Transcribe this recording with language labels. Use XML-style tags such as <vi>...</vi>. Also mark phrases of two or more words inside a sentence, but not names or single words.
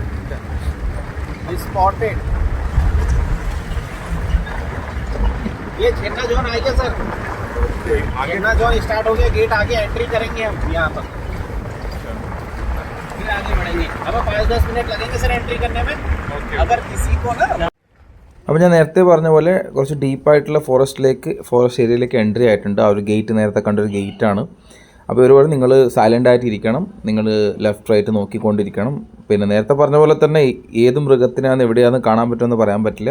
<hi>स्पॉटेड ये झरना जोन आ गया सर, झरना जोन स्टार्ट हो गया। गेट आगे एंट्री करेंगे हम यहाँ पर, फिर आगे बढ़ेंगे। अब 5-10 मिनट लगेंगे सर एंट्री करने में। अगर किसी को ना</hi> <ml>അപ്പോൾ ഞാൻ നേരത്തെ പറഞ്ഞ പോലെ കുറച്ച് ഡീപ്പായിട്ടുള്ള ഫോറസ്റ്റ് ഏരിയയിലേക്ക് എൻട്രി ആയിട്ടുണ്ട്. ആ ഒരു ഗേറ്റ് നേരത്തെ കണ്ടൊരു ഗേറ്റാണ്. അപ്പോൾ ഒരുപാട് നിങ്ങൾ സൈലൻ്റ് ആയിട്ട് ഇരിക്കണം, നിങ്ങൾ</ml> <en>left right</en> <ml>നോക്കിക്കൊണ്ടിരിക്കണം. പിന്നെ നേരത്തെ പറഞ്ഞ പോലെ തന്നെ ഏത് മൃഗത്തിനാണ് എവിടെയാണെന്ന് കാണാൻ പറ്റുമെന്ന് പറയാൻ പറ്റില്ല.</ml>